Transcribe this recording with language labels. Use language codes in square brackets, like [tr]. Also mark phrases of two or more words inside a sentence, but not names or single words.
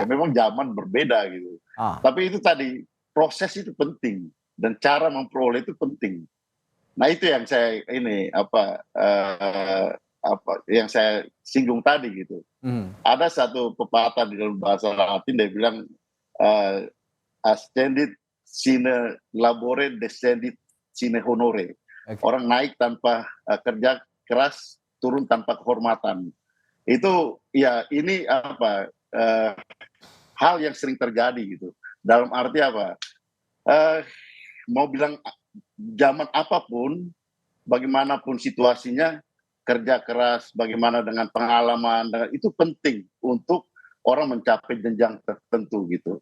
[id] Memang zaman berbeda gitu. Tapi itu tadi, proses itu penting dan cara memperoleh itu penting. Nah itu yang saya yang saya singgung tadi gitu. Ada satu pepatah di dalam bahasa Latin, dia bilang [la] ascendit sine labore, descendit sine honore. [id] Oke. Orang naik tanpa kerja keras, turun tanpa kehormatan. Itu ya ini hal yang sering terjadi gitu. Dalam arti apa? Mau bilang zaman apapun, bagaimanapun situasinya, kerja keras, bagaimana dengan pengalaman, itu penting untuk orang mencapai jenjang tertentu gitu.